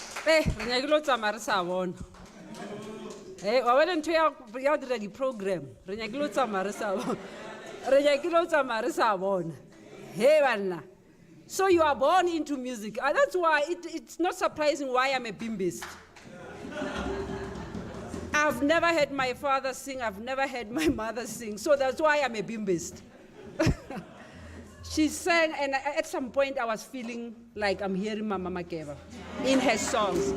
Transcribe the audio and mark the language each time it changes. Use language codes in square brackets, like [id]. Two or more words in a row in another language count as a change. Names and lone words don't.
[st] re nyake lo tsamaya re sa bona. Wa bona ntho ya dira di-program, re nyake lo tsamaya re sa bona. Re nyake lo tsamaya re sa bona. Hey, banna. [en] So you are born into music. That's why it's not surprising why I'm a bimbist. I've never heard my father sing, I've never heard my mother sing, so that's why I'm a bimbist. She sang, and at some point I was feeling like I'm hearing Mama Makeba in her songs.